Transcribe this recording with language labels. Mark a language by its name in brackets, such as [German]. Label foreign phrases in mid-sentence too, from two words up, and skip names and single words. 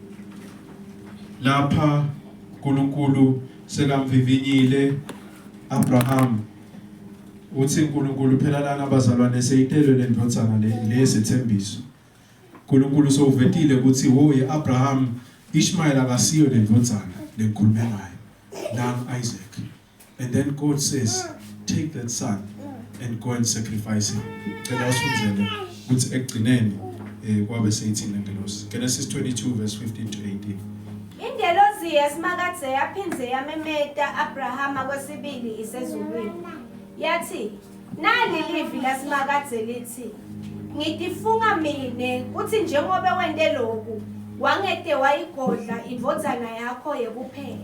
[Swati] Lapha uNkulunkulu sekamvivinyile Abraham. Uthi uNkulunkulu phela lana abazalwane seyitelwe lendvodzana lesethembiso. uNkulunkulu sovetile ukuthi woye Abraham Ishmael akasiyo lendvodzana lenkhulume ngayo. [English] Now Isaac. And then God says, take that son and go and sacrifice him. [Swati] Cela usifundzele ukuthi ekugcineni kwabe seyithini ngelosi. [English] Genesis 22 verse 15 to 18. [Swati] Ingelosi yasimakadze yaphindze yamemeta Abrahama kwesibili isezulwini. Yathi, nali livi lasimakadze lithi, ngitifunga mine uthi njengoba wende lokhu wangete wayigodla indvodzana yakho yekuphela.